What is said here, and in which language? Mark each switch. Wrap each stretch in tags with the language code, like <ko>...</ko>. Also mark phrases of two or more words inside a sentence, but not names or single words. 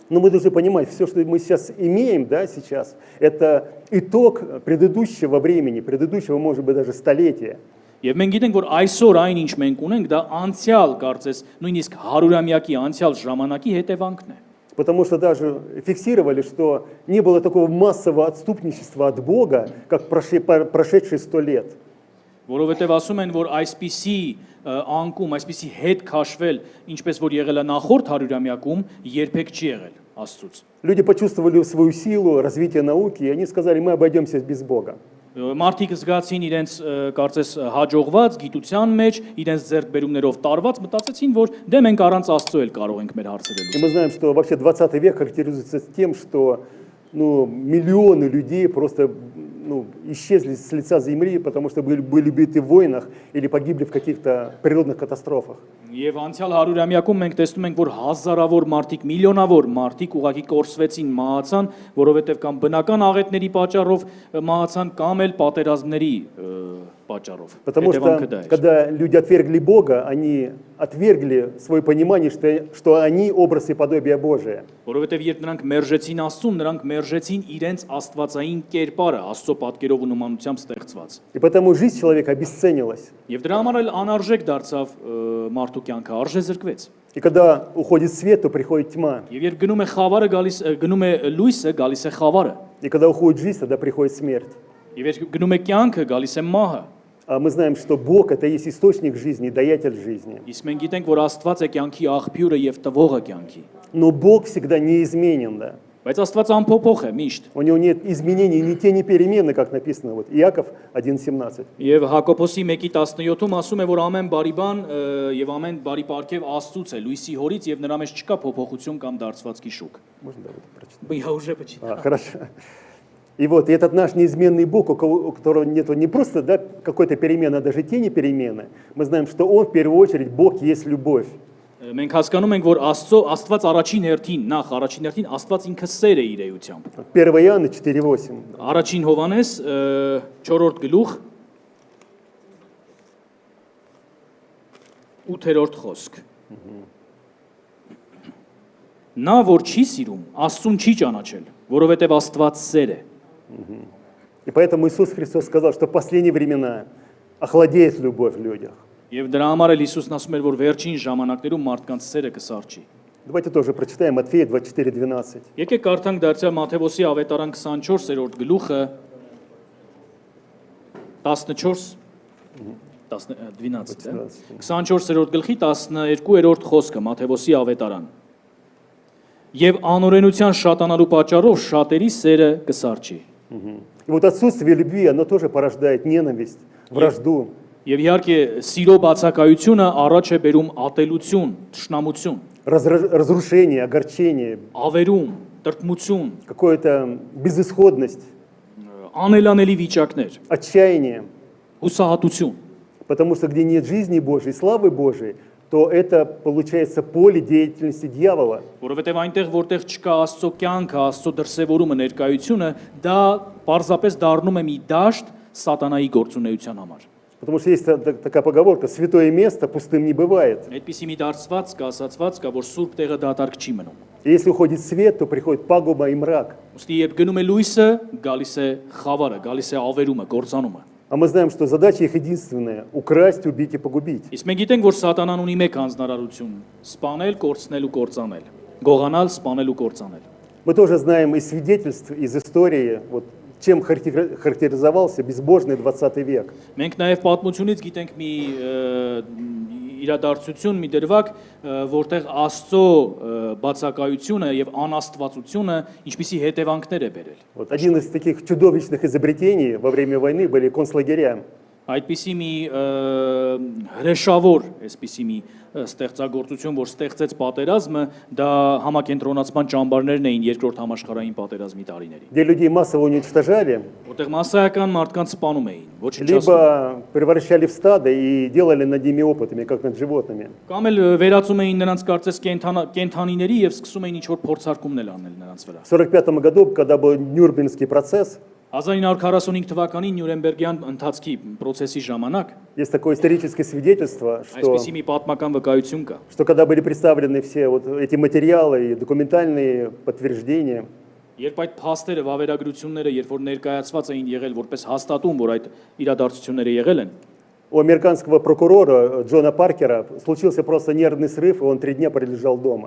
<ru>Но мы должны понимать, все, что мы сейчас имеем, да, сейчас, это итог предыдущего времени, предыдущего, может быть, даже столетия.</ru> <hy>Եվ մենք գիտենք, որ այսօր այն ինչ մենք ունենք, դա անցյալ կարծես нույնիսկ 100-ամյակի անցյալ ժամանակի հետևանքն է։</hy> <ru>Потому что даже фиксировали, что не было такого массового отступничества от Бога, как прошедшие 100 лет.</ru> <hy>Որովհետև ասում են, որ այսպիսի անկում, այսպիսի հետ քաշվել, ինչպես որ եղել է նախորդ 100-ամյակում, երբեք չի եղել Աստծուց։</hy> <ru>Люди почувствовали свою силу, развитие науки, и они сказали, мы обойдемся без Бога.</ru> <hy>Մարդիկ զգացին իրենց կարծես հաջողված գիտության մեջ, իրենց ձեռքբերումներով տարված, մտածեցին, որ դե մենք առանց Աստծո էլ կարող ենք մեր հարցերը</hy> <ru>И мы знаем, что вообще 20 век характеризуется тем, что миллионы людей просто исчезли с лица земли, потому что были убиты в войнах или погибли в каких-то природных катастрофах.</ru> <hy>Եվ անցյալ 100-ամյակում մենք տեսնում ենք, որ հազարավոր մարդիկ, միլիոնավոր մարդիկ ուղղակի կորսվեցին, մահացան, որովհետև կամ бնական աղետների պատճառով մահացան, կամ էլ պատերազմների պատճառով։</hy> <ru>Потому что когда люди отвергли Бога, они отвергли свое понимание, что они образ и подобие Божие.</ru> <hy>Որովհետև երբ նրանք մերժեցին Աստծուն, նրանք մերժեցին իրենց աստվածային կերպարը, Աստծո պատկերով ու նմանությամբ ստեղծված։</hy> <ru>И потому жизнь человека обесценилась.</ru> <hy>Եվ դրա համար էլ անարժեք դարձավ մարդու կյանքը, արժե զրկվեց։</hy> <ru>И когда уходит свет, то приходит тьма.</ru> <hy>Եվ երբ գնում է խավարը, գնում է լույսը, гալիս է խավարը։</hy> <ru>И когда уходит жизнь, тогда приходит смерть.</ru> <hy>Եվ երբ գնում է կյանքը, գալիս է մահը։</hy> <ru>А мы знаем, что Бог это есть источник жизни, даятель жизни.</ru> <hy>Իսկ մենք գիտենք, որ Աստված է կյանքի աղբյուրը եւ տվողը кյանքի։</hy> <ru>Но Бог всегда неизменен, да.</ru> <hy>Բայց Աստված անփոփոխ է միշտ։</hy> <ru>У него нет изменений, ни те, ни перемены, как написано. Вот Иаков 1:17.</ru> <hy>Եվ Հակոբոսի 1:17-ում ասում է, որ ամեն բարի բան եւ ամեն բարի պարգև Աստծուց է, լույսի հորից եւ նրա մեջ չկա փոփոխություն կամ դարձվածքի շուկ։</hy> <ru>Можно да, вот прочитать? Я уже почитал. Хорошо. И вот и этот наш неизменный Бог, у которого нет не просто какой-то перемены, а даже тени перемены, мы знаем, что Он в первую очередь Бог есть любовь.</ru> <hy>Մենք հասկանում ենք, որ Աստված առաջին հերթին, նախ առաջին հերթին Աստված ինքը սեր է իր էությամբ։</hy> <ru>1 Иоанна 4:8.</ru> <hy>Առաջին Հովանես 4-րդ գլուխ 8-րդ խոսք։ Նա որ չի սիրում, Աստծուն չի ճանաչել, որովհետև Աստված սեր է։</hy> <ru>И поэтому Иисус Христос сказал, что в последние времена охладеет любовь в людях.</ru> <hy>Եվ дրա համար էլ Հիսուսն ասում էր, որ վերջին ժամանակներում մարդկանց սերը կսարճի։</hy> <ru>Давайте тоже прочитаем Матфея 24:12.</ru> <hy>Եկեք կարդանք դարձյալ Մատթեոսի ավետարան 24-րդ գլուխը 14 24-րդ գլխի 12-րդ խոսքը Մատթեոսի ավետարան։ Եվ անօրենության շատանալու պատճառով շատերի սերը կսարճի։</hy> <ru>И вот отсутствие любви, оно тоже порождает ненависть, вражду.</ru> <hy>Եվ իհարկե սիրո բացակայությունը առաջ է բերում ատելություն, թշնամություն,</hy> <ru>разрушение, огорчение,</ru> <hy>ավերում, տրտմություն,</hy> <ru>какая-то безысходность,</ru> <hy>անելանելի վիճակներ,</hy> <ru>отчаяние.</ru> <hy>հուսահատություն։</hy> <ru>Потому что где нет жизни Божьей, славы Божьей, то это получается поле деятельности дьявола.</ru> <hy>Որովհետև այնտեղ, որտեղ չկա Աստծո կյանքը, Աստծո դրսևորումը, ներկայությունը, դա պարզապես դառնում է մի դաշտ սատանայի գործունեության համար։</hy> <ru>Потому что есть такая поговорка: святое место пустым не бывает.</ru> <hy>Այդպիսի մի դարձված կա, ասացված կա, որ սուրբ տեղը դատարկ չի մնում։</hy> <ru>И если уходит свет, то приходит пагуба и мрак.</ru> <hy>Ոստի երբ գնում է լույսը, գալիս է խավարը, գալիս է ավերումը, կործանումը։</hy> <ru>А мы знаем, что задача их единственная — украсть, убить и погубить.</ru> <hy>Իսկ մենք գիտենք, որ սատանան ունի մեկ հանձնարարություն՝ սպանել, կորցնել ու կործանել, գողանալ, սպանել ու կործանել։</hy> <ru>Мы тоже знаем из свидетельств, из истории, вот, чем характеризовался безбожный 20 век.</ru> <hy>Մենք նաև պատմությունից գիտենք մի իրադարձություն, մի դրվագ, որտեղ Աստծո բացակայությունը եւ անաստվածությունը ինչպիսի հետևանքներ է բերել։</hy> <ru>Вот один из таких чудовищных изобретений во время войны были концлагеря.</ru> <hy>Այդպիսի մի հրեշավոր, այսպիսի մի ստեղծագործություն, որ ստեղծեց պատերազմը, դա համակենտրոնացման ճամբարներն էին երկրորդ համաշխարհային պատերազմի տարիներին։</hy> <ru>Где людей массово уничтожали,</ru> <hy>Որտեղ massայական մարդկանց սպանում էին, ոչնչացնում։</hy> <ru>либо превращали в стадо и делали над ними опытами, как над животными.</ru> <hy>Կամ էլ վերածում էին նրանց կարծես կենթանիների եւ սկսում էին ինչ-որ փորձարկումներ անել նրանց վրա։</hy> <ru>В 1945 году, когда был Нюрнбергский процесс,</ru> <hy>1945 թվականի Նյուրնբերգյան ընթացքի process-ի ժամանակ</hy> <ru>есть такое историческое свидетельство,</ru> <hy>այսպիսի մի պատմական վկայություն կա,</hy> <ru>что когда были представлены все вот эти материалы и документальные подтверждения,</ru> <hy>երբ այդ փաստերը, վավերագրությունները, երբ որ ներկայացված էին եղել որպես հաստատում, որ այդ իրադարձությունները եղել են,</hy> <ru>у американского прокурора Джона Паркера случился просто нервный срыв, и он 3 дня пролежал дома.</ru>